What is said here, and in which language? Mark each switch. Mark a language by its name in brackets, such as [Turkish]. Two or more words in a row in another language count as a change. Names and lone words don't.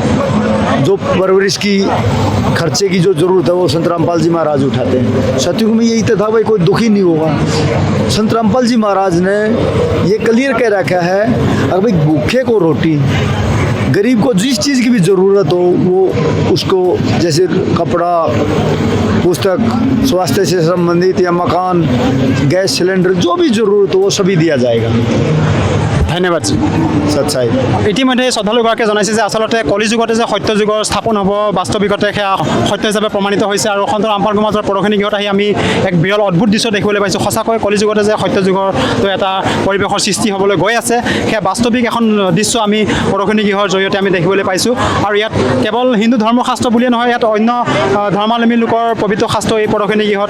[Hindi] जो परवरिश की खर्चे की जो ज़रूरत है वो संत रामपाल जी महाराज उठाते हैं सतयुग में यही तो था भाई कोई दुखी नहीं होगा संत रामपाल जी महाराज ने ये क्लियर कह रखा है अगर भाई भूखे को रोटी गरीब को जिस चीज़ की भी ज़रूरत हो वो उसको जैसे कपड़ा पुस्तक स्वास्थ्य से संबंधित या मकान गैस सिलेंडर जो भी ज़रूरत हो वो सभी दिया जाएगा। धन्यवाद जी सच्चाई [Assamese] ইতিমধ্যে শ্ৰদ্ধালুগৰাকীয়ে জনাইছে যে আচলতে কলিযুগতে যে সত্য যুগৰ স্থাপন হ'ব বাস্তৱিকতে সেয়া সত্য হিচাপে প্ৰমাণিত হৈছে আৰু সন্ত ৰামপাল সমাজৰ প্ৰদৰ্শনী গৃহত আহি আমি এক বিৰল অদ্ভুত দৃশ্য দেখিবলৈ পাইছোঁ সঁচাকৈ কলিযুগতে যে সত্য যুগৰ তো এটা পৰিৱেশৰ সৃষ্টি হ'বলৈ গৈ আছে সেয়া বাস্তৱিক এখন দৃশ্য আমি প্ৰদৰ্শনী গৃহৰ জৰিয়তে আমি দেখিবলৈ পাইছোঁ আৰু ইয়াত কেৱল হিন্দু ধৰ্মশাস্ত্ৰ বুলিয়ে নহয় ইয়াত অন্য ধৰ্মাৱলম্বী লোকৰ পবিত্ৰ শাস্ত্ৰ এই প্ৰদৰ্শনী গৃহত